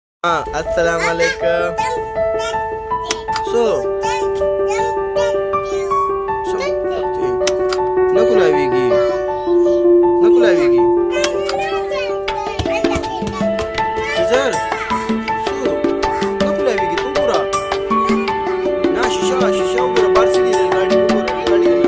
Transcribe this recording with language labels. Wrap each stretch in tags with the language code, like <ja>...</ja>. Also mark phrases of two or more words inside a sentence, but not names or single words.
<hi>Assalamualaikum. So, नको लावेगी नको लावेगी इधर सो नको लावेगी तू पूरा ना शीशा पूरा बाहर से नहीं गाड़ी को पूरा गाड़ी</hi>